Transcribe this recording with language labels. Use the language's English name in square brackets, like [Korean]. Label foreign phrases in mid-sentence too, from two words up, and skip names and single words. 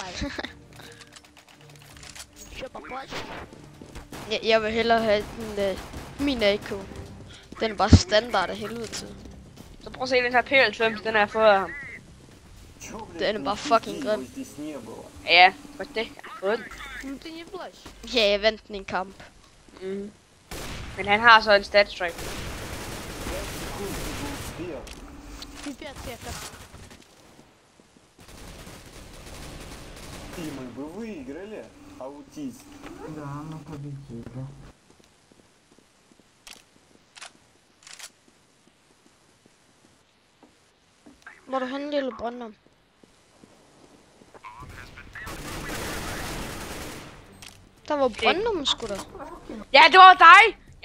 [Danish] Jeg vil hellere have den, min AK. Den er bare standard af helvede til. Så prøv at se den her PL5, den har jeg fået af ham. Den er bare fucking grim. Ja, for det. Jeg har fået den. [Russian] Ну ты не плачь. [Danish] Ja, jeg vandt den i en kamp. Men han har så en stat strike. [Russian] Пипец, я как... Тимы, вы выиграли, аутист. Да, мы победили. [Danish] Hvor er du henne, lille Brøndum? Der var Brøndum sgu da. Ja, det var dig!